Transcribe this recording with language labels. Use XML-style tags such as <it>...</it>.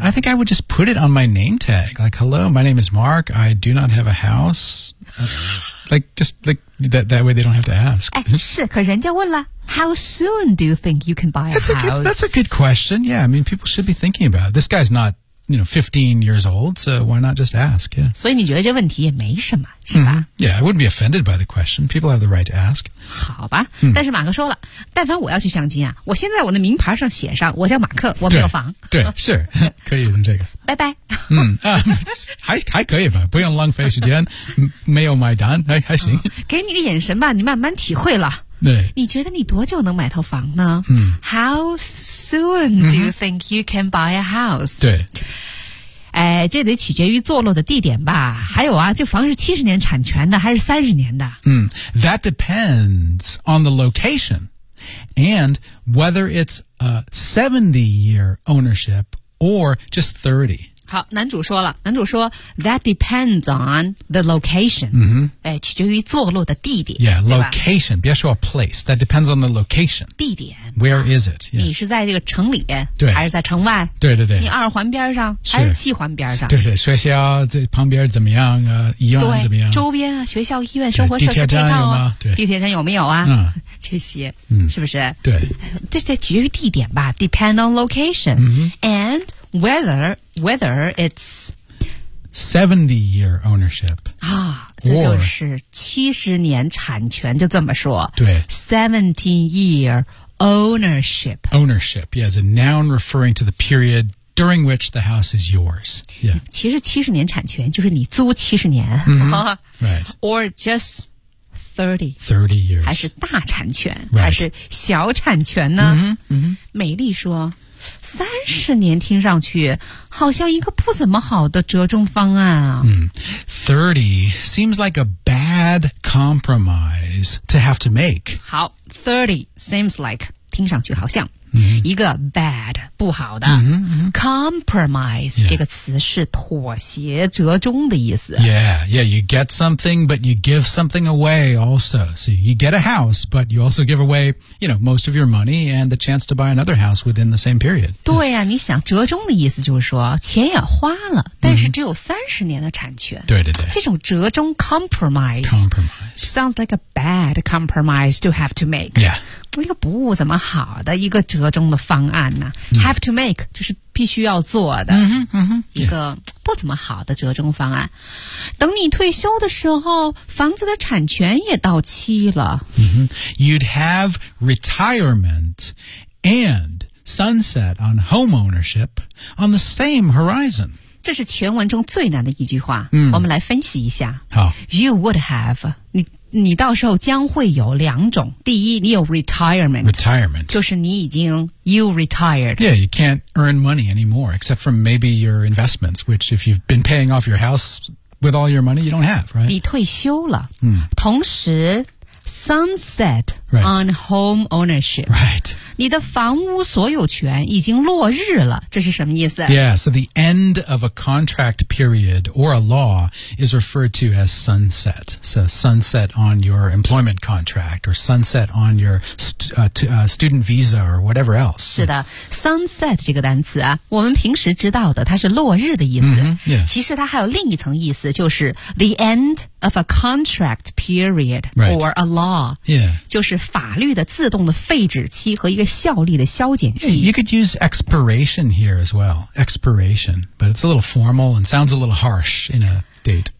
<en>I think I would just put it on my name tag like hello my name is Mark I do not have a house like just like that way they don't have to ask</en> <zh>是可人家问了</zh> <en>how soon do you think you can buy a that's house a good, that's a good question yeah I mean people should be thinking about it. This guy's notYou know, 15 years old, so why not just ask, yeah.</en> <zh>所以你觉得这问题也没什么是吧、mm-hmm.</zh> <en>Yeah, I wouldn't be offended by the question. People have the right to ask.</en> <zh>好吧、mm-hmm. 但是马克说了但凡我要去相亲啊我现在我的名牌上写上我叫马克我没有房。对是可以用这个。拜拜。还可以吧不用浪费时间没有买单还行。给你个眼神吧你慢慢体会了。对你觉得你多久能买套房呢、嗯、</zh> <en>How soon do you think you can buy a house?</en> <zh>对、哎、这得取决于坐落的地点吧还有啊这房是70年产权的还是30年的、</zh> <en>嗯、That depends on the location and whether it's a 70-year ownership or just 30</en> <zh>好男主说了男主说</zh> <en>That depends on the location、 mm-hmm.</en> <zh>哎、取决于坐落的地点</zh> <en>Yeah, location 别说 place That depends on the location</en> <zh>地点</zh> <en>Where、啊、is it?、</en> <zh>Yeah. 你是在这个城里对还是在城外对对对你二环边上是还是七环边上对对学校这旁边怎么样、啊、医院怎么样周边啊学校医院生活设施配套、啊、地铁站有吗地铁站有没有啊、嗯、这些、嗯、是不是对这得取决于地点吧</zh> <en>Depend on location、 mm-hmm. AndWhether it's 70-year ownership</en> <zh>啊，这就是70年产权，就这么说。对</zh> <en>，70-year ownership. Ownership, yeah, as a noun referring to the period during which the house is yours. Yeah.</en> <zh>其实七十年产权就是你租七十年。</zh> <en>Mm-hmm. Right. Or just 30. 30 years.</en> <zh>还是大产权、</zh> <en>right.</en> <zh>还是小产权呢？ Mm-hmm. Mm-hmm. 美丽说。三十年听上去好像一个不怎么好的折中方案啊。</zh> <en>30 seems like a bad compromise to have to make.</en> <zh>好 ,30 seems like, 听上去好像。一个 bad 不好的 compromise 这个词是妥协折中的意思</zh> <en>yeah you get something but you give something away also so you get a house but you also give away you know most of your money and the chance to buy another house within the same period</en> <zh>对呀、啊、你想折中的意思就是说钱也花了但是只有30年的产权、 mm-hmm. 对对对这种折中</zh> <en>compromise sounds like a bad compromise to have to make yeah</en> <zh>一个不怎么好的一个折中的方案呢、mm. Have to make 就是必须要做的 mm-hmm, mm-hmm. 一个不怎么好的折中方案、yeah. 等你退休的时候房子的产权也到期了、 mm-hmm.</zh> <en>You'd have retirement and sunset on home ownership on the same horizon</en> <zh>这是全文中最难的一句话、mm. 我们来分析一下好 You would have 你到时候将会有两种。第一，你有 retirement， 就是你已经 you retired。</zh> <en>Yeah, you can't earn money anymore except from maybe your investments, which if you've been paying off your house with all your money, you don't have, right?</en> <zh>你退休了。同时</zh> <en>sunset on home ownership。 Right.</en> <zh>你的房屋所有权已经落日了，这是什么意思</zh> <en>？Yeah, so the end of a contract period or a law is referred to as sunset. So sunset on your employment contract or sunset on your student visa or whatever else.</en> <zh>是的 ，sunset 这个单词啊，我们平时知道的它是落日的意思。</zh> <en>Mm-hmm, yeah.</en> <zh>其实它还有另一层意思，就是</zh> <en>the end of a contract period or a law. Yeah.</en> <zh>就是法律的自动的废止期和一个效力的消减期。</zh> <en>You could use expiration here as well. Expiration. But it's a little formal and sounds a little harsh in a date.</en>